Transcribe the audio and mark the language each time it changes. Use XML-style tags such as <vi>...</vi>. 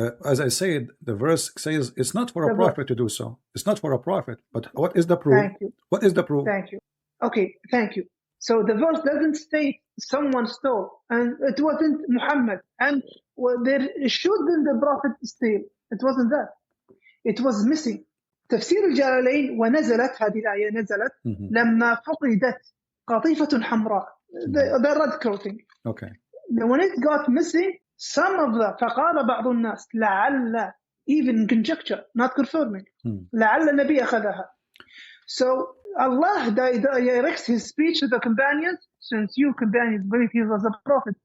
<en>As I said, the verse says it's not for a The verse. prophet to do so. It's not for a prophet. But what is the proof? Thank you. What is the proof? Thank you. Okay, thank you. So the verse doesn't state someone stole, and it wasn't Muhammad, and there shouldn't the prophet steal. It wasn't that. It was missing.</en> <ar>تفسير الجلالين ونزلت هذه الآية نزلت لما فقدت قطيفة حمراء.</ar> <en>The red clothing. Okay. When it got missing, some of the</en> <ar>فقال بعض الناس لعل,</ar> <en>even conjecture, not confirming,</en> <ar>لعل النبي أخذها.</ar> <en>So Allah directs his speech to the companions, since you companions believe he was a prophet.</en>